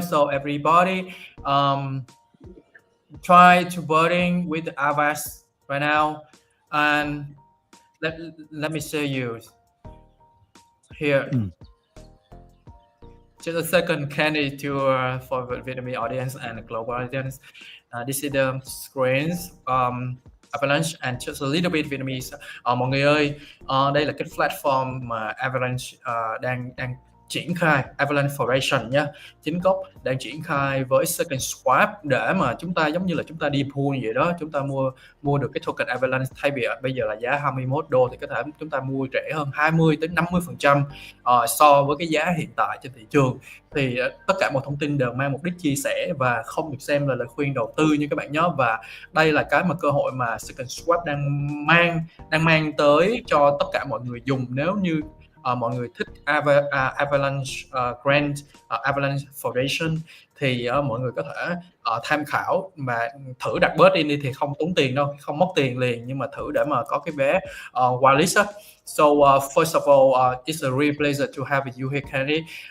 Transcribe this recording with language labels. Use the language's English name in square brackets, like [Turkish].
[English] So everybody try to voting with the AVAX right now, and let me show you here. Just a second, Kanny, for the Vietnamese audience and the global audience. This is the screens Avalanche and just a little bit Vietnamese. [Vietnamese] Mọi người ơi, đây là cái platform mà Avalanche đang triển khai Avalanche Foundation nha, chính gốc đang triển khai với SecondSwap để mà chúng ta giống như là chúng ta đi pool vậy đó, chúng ta mua được cái token Avalanche, thay vì bây giờ là giá 21 đô thì có thể chúng ta mua rẻ hơn 20 đến 50% so với cái giá hiện tại trên thị trường. Thì tất cả mọi thông tin đều mang mục đích chia sẻ và không được xem là lời khuyên đầu tư như các bạn nhé. Và đây là cái mà cơ hội mà SecondSwap đang mang tới cho tất cả mọi người dùng nếu như mọi người thích Avalanche Grant, Avalanche Foundation thì mọi người có thể tham khảo mà thử đặt bớt đi thì không tốn tiền đâu, không mất tiền liền, nhưng mà thử để mà có cái vé whitelist. [English] So first of all, it's a real pleasure to have you here, Kanny.